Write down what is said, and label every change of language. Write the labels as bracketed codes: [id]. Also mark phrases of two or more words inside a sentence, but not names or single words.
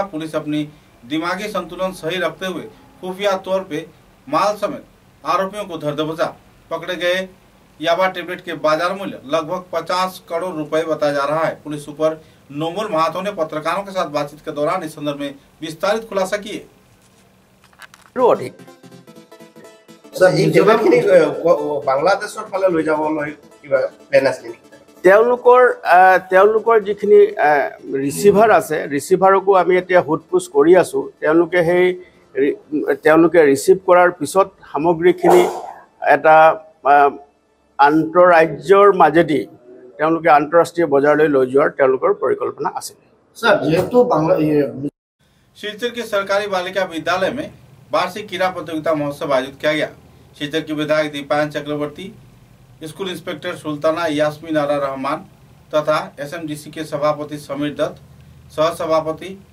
[hi] पुलिस अपनी दिमागी संतुलन सही रखते हुए खुफिया तौर पे माल समेत आरोपियों को धर दबोचा। पकड़े गए याबा टेबलेट के बाजार मूल्य लगभग 50 करोड़ रुपए बताया जा रहा है। पुलिस सुपर नोबल महतो ने पत्रकारों के साथ बातचीत के दौरान इस संदर्भ में विस्तारित खुलासा किए। [as] বাংলাদেশৰ ফালে লৈ যাবলৈ কিবা প্লেন আছে নেকি? তেওঁলোকৰ যিখিনি ৰিচিভাৰ আছে, ৰিচিভাৰকো আমি এতিয়া সোধপোছ কৰি আছোঁ। তেওঁলোকে ৰিচিভ কৰাৰ পিছত সামগ্ৰীখিনি এটা আন্তঃৰাজ্যৰ মাজেদি তেওঁলোকে আন্তঃৰাষ্ট্ৰীয় বজাৰলৈ লৈ যোৱাৰ তেওঁলোকৰ পৰিকল্পনা আছে। [hi] शिलचर के सरकारी बालिका विद्यालय में वार्षिक क्रीड़ा प्रतियोगिता महोत्सव आयोजित किया गया। शिलचर की विधायक दीपायन चक्रवर्ती, [en] school inspector [hi] सुल्ताना यास्मीन आरा रहमान तथा एसएमडीसी के सभापति समीर दत्त, सह सभापति